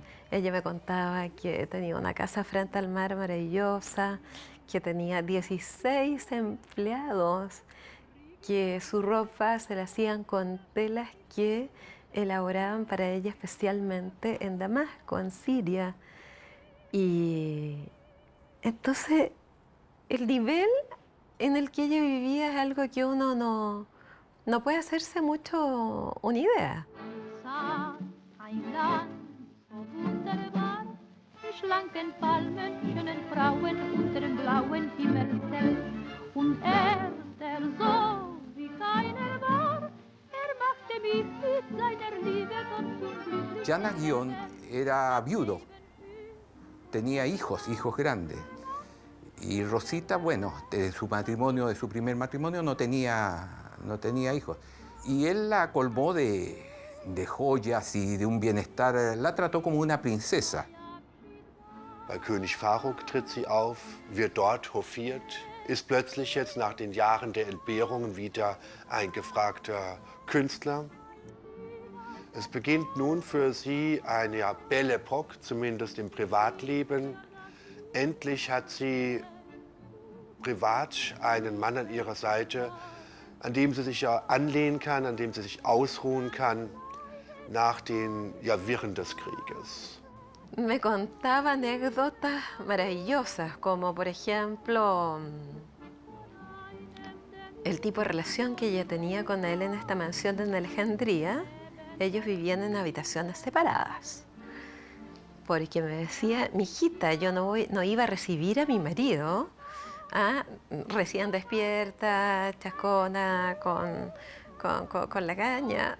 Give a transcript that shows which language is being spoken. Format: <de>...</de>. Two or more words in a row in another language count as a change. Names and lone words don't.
<es>Ella me contaba que tenía una casa frente al mar maravillosa, que tenía 16 empleados, que su ropa se la hacían con telas que elaboraban para ella especialmente en Damasco, en Siria. Y entonces el nivel en el que ella vivía es algo que uno no puede hacerse mucho una idea.</es> <de>Schlanken Palmen, schönen Frauen unter dem blauen Himmelzelt. Und der so wie keiner war, machte mich mit seiner Liebe ganz unglücklich.</de> <es>Jan Ayon era viudo, tenía hijos grandes. Y Rosita, bueno, de su primer matrimonio no tenía hijos. Y él la colmó de joyas y de un bienestar, la trató como una princesa.</es> <de>Bei König Faruk tritt sie auf, wird dort hofiert, ist plötzlich jetzt nach den Jahren der Entbehrungen wieder ein gefragter Künstler. Es beginnt nun für sie eine</de> <fr>Belle Époque,</fr> <de>zumindest im Privatleben. Endlich hat sie privat einen Mann an ihrer Seite, an dem sie sich anlehnen kann, an dem sie sich ausruhen kann nach den Wirren des Krieges.</de> <es>Me contaba anécdotas maravillosas, como por ejemplo el tipo de relación que ella tenía con él en esta mansión en Alejandría. Ellos vivían en habitaciones separadas, porque me decía, mijita, yo no iba a recibir a mi marido recién despierta, chascona, con la caña.</es>